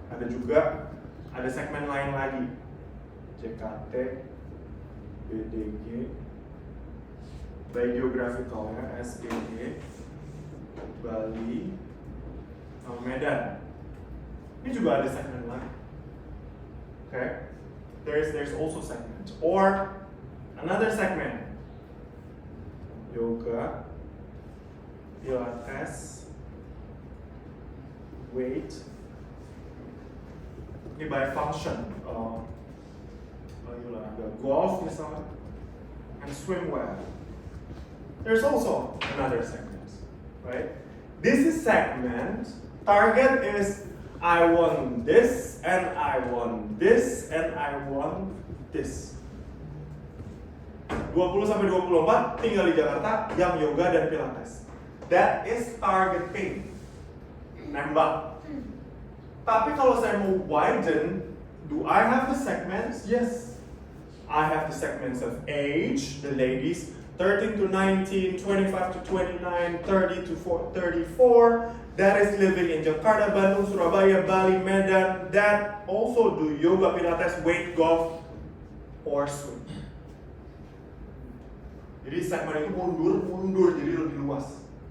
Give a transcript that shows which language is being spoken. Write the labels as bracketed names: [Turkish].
[Indonesian] Ada juga ada segmen lain lagi. [English] JKT, BDG, by geographical ya, SBG, Bali, Medan. [Indonesian] Ini juga ada segmen lain. [English] Okay, there's also segment or another segment. Yoga, Pilates, weight. [Indonesian] Ini by function. Ada golf misalnya, [English] and swimwear. There's also another segment, right? This is segment. Target is I want this, and I want this, and I want this. [Indonesian] 20 sampai 24 tinggal di Jakarta yang yoga dan pilates. [English] That is targeting. [Indonesian] Nembak. Tapi kalau saya mau [English] widen, do I have the segments? Yes. I have the segments of age, the ladies, 13 to 19, 25 to 29, 30 to 34, that is living in Jakarta, Bandung, Surabaya, Bali, Medan, that also do yoga, pilates, weight, golf, or swim. [Indonesian] Jadi segmen itu mundur jadi lebih luas.